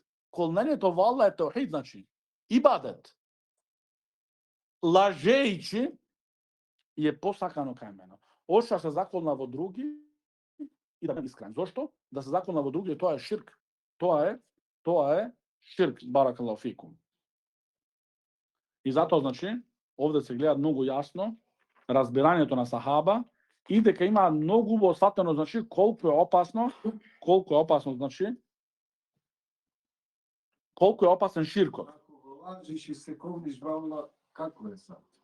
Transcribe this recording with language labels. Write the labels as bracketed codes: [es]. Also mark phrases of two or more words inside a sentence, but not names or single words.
[mk] Колнењето во Аллах е теухид, значи ибадет. Лажејќи е посакано кај мене. Ошто се заколна во други и да не искрен. Зошто? Да се заколна во други, тоа е ширк. Тоа е ширк, [ar] بارك الله فيكم. [mk] И затоа, значи, овде се гледа многу јасно разбирањето на сахаба и дека има многу осватено, значи, колку е опасно, значи, колку е опасен ширкот. Ако лажиш и се ковниш валла, како е сад?